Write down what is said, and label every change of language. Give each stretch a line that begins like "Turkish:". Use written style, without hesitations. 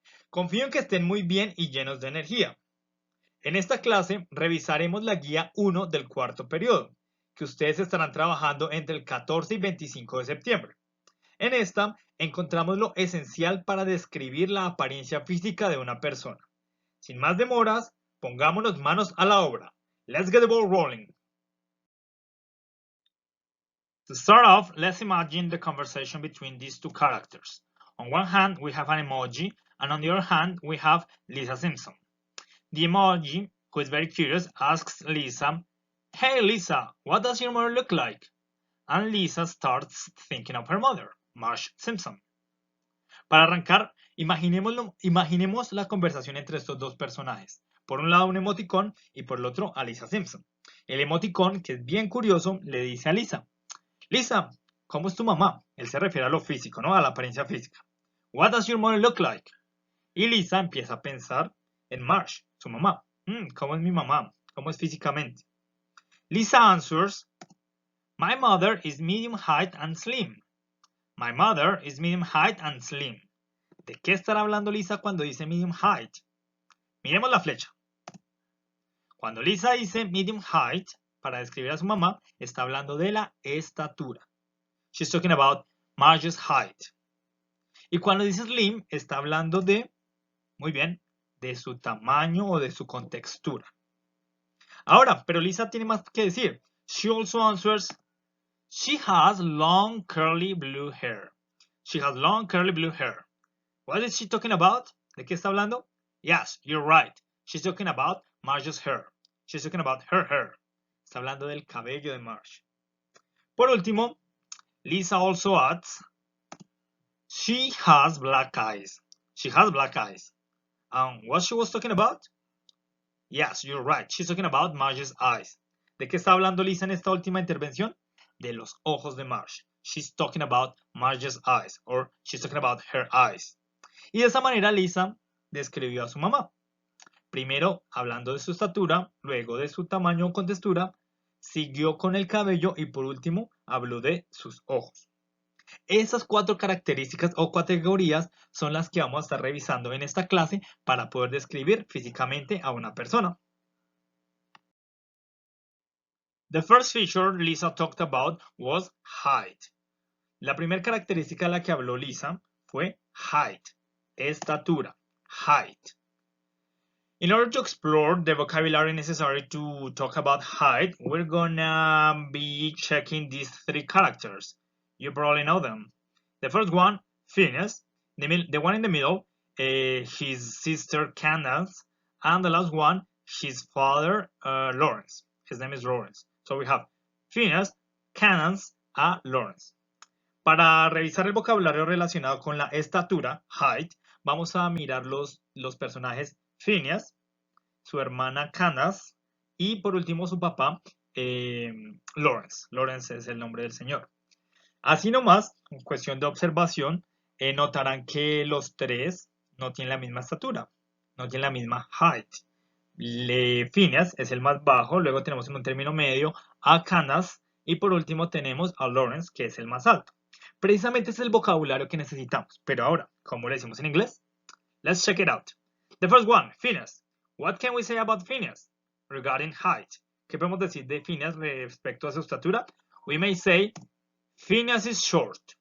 Spanish: Confío en que estén muy bien y llenos de energía. En esta clase revisaremos la guía 1 del cuarto periodo, que ustedes estarán trabajando entre el 14 y 25 de septiembre. En esta encontramos lo esencial para describir la apariencia física de una persona. Sin más demoras, pongámonos manos a la obra.
English: Let's get the ball rolling. To start off, let's imagine the conversation between these two characters. On one hand, we have an emoji, and on the other hand, we have Lisa Simpson. The emoji, who is very curious, asks Lisa, "Hey Lisa, what does your mother look like?" And Lisa starts thinking of her mother, Marge Simpson.
Spanish: Para arrancar, imaginemos la conversación entre estos dos personajes. Por un lado un emoticón y por el otro a Lisa Simpson. El emoticón, que es bien curioso, le dice a Lisa, Lisa, ¿cómo es tu mamá? Él se refiere a lo físico, ¿no? A la apariencia física.
English: What does your mother look like?
Spanish: Y Lisa empieza a pensar en Marge, su mamá. ¿Cómo es mi mamá? ¿Cómo es físicamente?
English: Lisa answers, My mother is medium height and slim. My mother is medium height and slim.
Spanish: ¿De qué estará hablando Lisa cuando dice medium height? Miremos la flecha. Cuando Lisa dice medium height, para describir a su mamá, está hablando de la estatura.
English: She's talking about Marge's height.
Spanish: Y cuando dice slim, está hablando de, muy bien, de su tamaño o de su contextura. Ahora, pero Lisa tiene más que decir.
English: She also answers, she has long curly blue hair. She has long curly blue hair. What is she talking about?
Spanish: ¿De qué está hablando?
English: Yes, you're right. She's talking about Marge's hair. She's talking about her hair.
Spanish: Está hablando del cabello de Marge. Por último,
English: Lisa also adds, she has black eyes. She has black eyes. What she was talking about? Yes, you're right. She's talking about Marge's eyes.
Spanish: ¿De qué está hablando Lisa en esta última intervención? De los ojos de Marge.
English: She's talking about Marge's eyes, or she's talking about her eyes.
Spanish: Y de esa manera Lisa describió a su mamá. Primero hablando de su estatura, luego de su tamaño o contextura, siguió con el cabello y por último habló de sus ojos. Esas 4 características o categorías son las que vamos a estar revisando en esta clase para poder describir físicamente a una persona.
English: The first feature Lisa talked about was height.
Spanish: La primera característica de la que habló Lisa fue height, estatura, height.
English: In order to explore the vocabulary necessary to talk about height, we're gonna be checking these 3 characters. You probably know them. The first one, Phineas. The one in the middle, his sister Candace. And the last one, his father, Lawrence. His name is Lawrence. So we have Phineas, Candace, and Lawrence.
Spanish: Para revisar el vocabulario relacionado con la estatura, height, vamos a mirar los personajes Phineas, su hermana Candace y por último su papá Lawrence. Lawrence es el nombre del señor. Así nomás, en cuestión de observación, notarán que los 3 no tienen la misma estatura, no tienen la misma height. Phineas es el más bajo, luego tenemos en un término medio a Candace y por último tenemos a Lawrence, que es el más alto. Precisamente ese es el vocabulario que necesitamos. Pero ahora, ¿cómo le decimos en inglés?
English: Let's check it out. The first one, Phineas. What can we say about Phineas regarding height?
Spanish: ¿Qué podemos decir de Phineas respecto a su estatura?
English: We may say, Phineas is short.